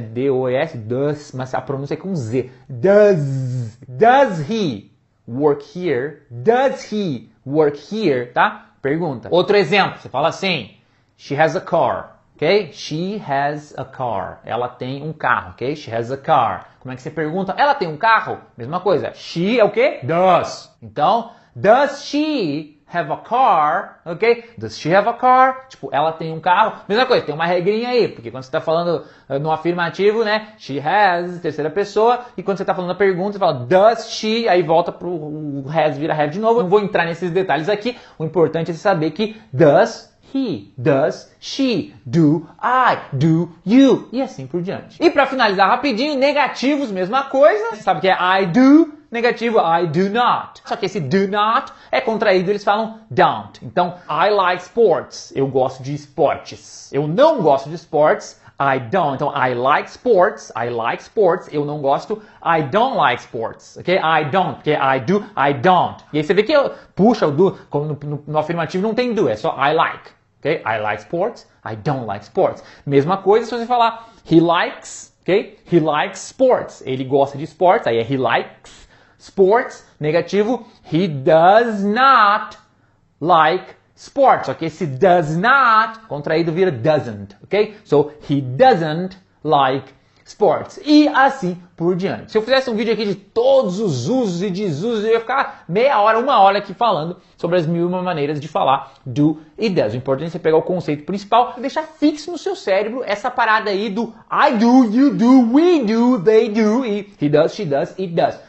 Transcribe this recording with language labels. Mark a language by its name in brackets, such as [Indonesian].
[Portuguese] D-O-S, does, mas a pronúncia é com Z. [English] Does he work here? Does he work here, [Portuguese] tá? Pergunta. Outro exemplo, você fala assim, [English] she has a car, ok? She has a car. [Portuguese] Ela tem um carro, ok? She has a car. Como é que você pergunta? Ela tem um carro? Mesma coisa. She é o quê? Does. [English] Então, does she have a car? Ok? Does she have a car? [Portuguese] Tipo, ela tem um carro. Mesma coisa, tem uma regrinha aí. Porque quando você está falando no afirmativo, né? She has, terceira pessoa. E quando você está falando a pergunta, você fala does she, aí volta pro has, vira have de novo. Eu não vou entrar nesses detalhes aqui. O importante é você saber que [English] does he, does she, do I, do you, [Portuguese] e assim por diante. E para finalizar rapidinho, negativos, mesma coisa. Você sabe que é [English] I do, [Portuguese] negativo [English] I do not. [Portuguese] Só que esse do not é contraído, eles falam don't. Então, [English] I like sports. [Portuguese] Eu gosto de esportes. Eu não gosto de esportes. [English] I don't. [Portuguese] Então, [English] I like sports, [Portuguese] eu não gosto, [English] I don't like sports, ok? I don't, [Portuguese] porque [English] I do, I don't. [Portuguese] E aí você vê que puxa o do, como no afirmativo não tem do, é só [English] I like, ok? I like sports, I don't like sports. [Portuguese] Mesma coisa se você falar [English] he likes, ok? He likes sports, [Portuguese] ele gosta de esportes, aí é [English] he likes sports, [Portuguese] negativo, [English] he does not like sports, ok? [Portuguese] Esse does not, contraído vira doesn't, ok? [English] So, he doesn't like sports. [Portuguese] E assim por diante. Se eu fizesse um vídeo aqui de todos os usos e desusos, eu ia ficar meia hora, uma hora aqui falando sobre as 1001 maneiras de falar do e does. O importante é você pegar o conceito principal e deixar fixo no seu cérebro essa parada aí do [English] I do, you do, we do, they do, e he does, she does, it does.